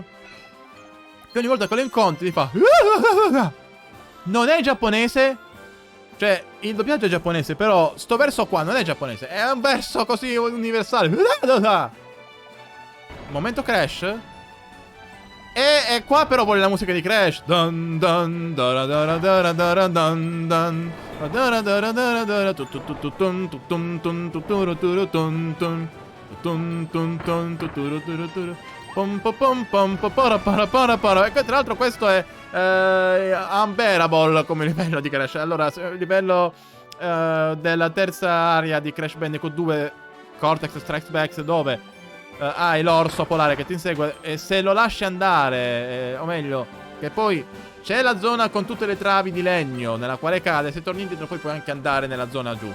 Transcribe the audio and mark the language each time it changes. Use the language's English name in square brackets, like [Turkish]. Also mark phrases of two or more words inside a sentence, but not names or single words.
[Italian] Che ogni volta che lo incontri ti fa... Non è giapponese? Cioè, il doppiaggio è giapponese, però sto verso qua non è giapponese. È un verso così universale. Momento Crash. E qua però vuole la musica di Crash. Dun dun dara dara dara dara dun dun dara dara dara dara tun tun tun tun tun tun tun tun tun tun tun tun tun pom pom pom pom para para para para. E tra l'altro questo è unbearable come livello di Crash. Allora, il livello della terza area di Crash Bandicoot 2 Cortex Strikes Back, dove hai l'orso polare che ti insegue, e se lo lasci andare, o meglio, che poi c'è la zona con tutte le travi di legno nella quale cade, se torni indietro poi puoi anche andare nella zona giù.